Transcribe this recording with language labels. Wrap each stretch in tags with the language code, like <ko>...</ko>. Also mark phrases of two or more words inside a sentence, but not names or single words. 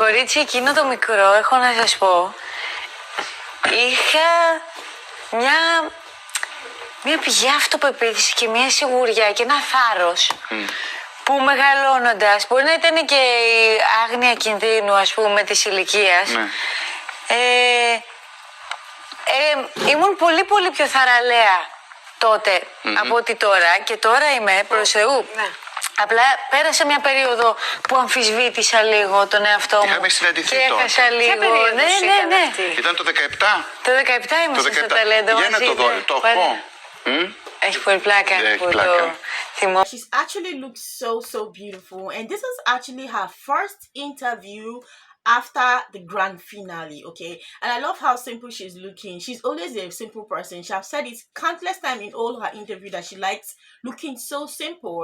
<el>κορίτσι εκείνο το μικρό, έχω να σας πω, είχα μια πηγή αυτοπεποίθηση και μια σιγουριά και ένα θάρρος που μεγαλώνοντας, μπορεί να ήταν και η άγνοια κινδύνου, ας πούμε, της ηλικίας, ήμουν πολύ πολύ πιο θαραλέα τότε από ότι τώρα, και τώρα είμαι προς Θεού. Απλά πέρασα μια περίοδο που αμφισβήτησα λίγο τον εαυτό μου. Είχαμε συναντηθεί και τότε. έχασα λίγο. Ποια περίοδος ήταν αυτή? Ήταν το 17. Το 17 ήμασταν στο ταλέντο Για να μαζί. το δω, το έχω. Έχει πολύ πλάκα Έχει που πλάκα. το θυμώ.</el> <en>She's actually looks so beautiful, and this is actually her first interview after the grand finale. Okay, and I love how simple she's looking. She's always a simple person. She has said it countless times in all her interview that she likes looking so simple.</en>